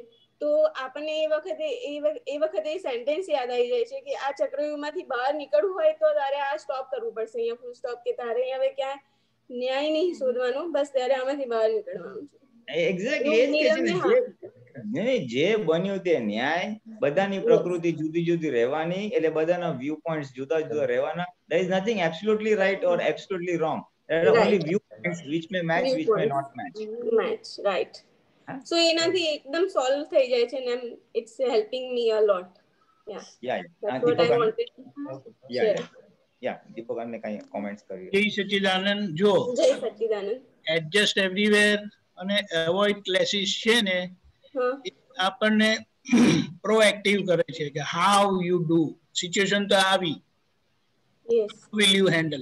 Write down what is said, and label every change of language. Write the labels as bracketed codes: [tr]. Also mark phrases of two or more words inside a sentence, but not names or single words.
[gu] તો આપણને એ વખતે એ સેન્ટેન્સ યાદ આવી જાય છે કે આ ચક્રવ્યૂહમાંથી બહાર નીકળવું હોય તો તારે આ સ્ટોપ કરવું પડશે, અહીંયા ફૂલ સ્ટોપ, કે તારે હવે ક્યાં ન્યાય નહીં શોધવાનો, બસ ત્યારે આમાંથી બહાર નીકળવાનું છે. એક્ઝેક્ટલી. જે બન્યું તે ન્યાય. બધાની પ્રકૃતિ જુદી જુદી રહેવાની, એટલે બધાના વ્યૂ પોઈન્ટ્સ જુદા જુદા રહેવાના. [en] there is nothing absolutely right or absolutely wrong. there are only view points which may match, which may not match. Right. So [gu] એનાથી એકદમ સોલ્વ થઈ જાય છે ને [en] it's helping me a lot. That's what I wanted to share. [gu] દીપક ને કઈ કોમેન્ટ્સ કરી? જય સચ્ચિદાનંદ. જો જય સચ્ચિદાનંદ. [en] adjust everywhere [gu] અને [en] avoid clashes [gu] છે ને, આપણને પ્રોએક્ટિવ કરે છે કે [en] how you do. [gu] સિચ્યુએશન તો આવી, [en] will you handle.